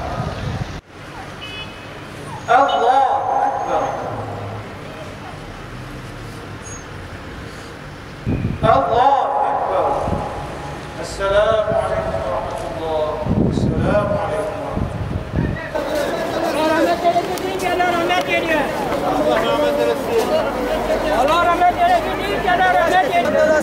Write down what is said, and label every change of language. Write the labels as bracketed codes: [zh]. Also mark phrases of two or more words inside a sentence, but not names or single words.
[ar] الله أكبر. الله أكبر. السلام عليكم ورحمة الله. السلام عليكم ورحمة الله. [tr] Allah rahmet eylesin. Allah rahmet eylesin. Allah rahmet eylesin.